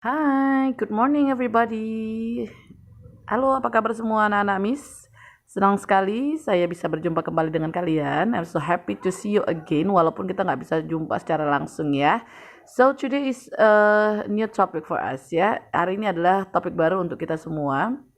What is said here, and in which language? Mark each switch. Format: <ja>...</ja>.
<en>Hai, good morning everybody.</en> <id>Halo, apa kabar semua anak-anak Miss? Senang sekali saya bisa berjumpa kembali dengan kalian.</id> <en>I'm so happy to see you again,</en> <id>walaupun kita nggak bisa jumpa secara langsung ya.</id> <en>So today is a new topic for us ya.</en> <id>Hari ini adalah topik baru untuk kita semua.</id>